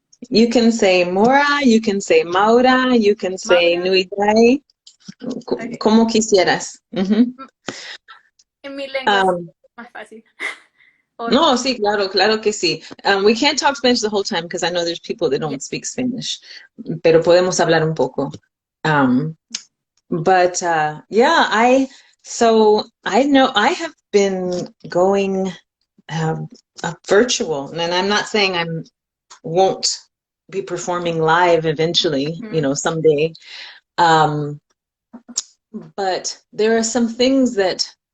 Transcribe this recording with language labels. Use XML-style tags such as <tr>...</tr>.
<en>You can say Mora, you can say Maura, you can say Maura. Nuitai, Okay.</en> <es>como quisieras. Mm-hmm. En mi lengua es Um, más fácil. O no. no, sí, claro, claro que sí.</es> <en>We can't talk Spanish the whole time because I know there's people that Yeah. don't speak Spanish,</en> <es>pero podemos hablar un poco.</es> <en>Um, but yeah, so I know I have been going virtual, and I'm not saying I'm won't be performing live eventually, you Mm-hmm. know, someday. Um, but there are some things that</en>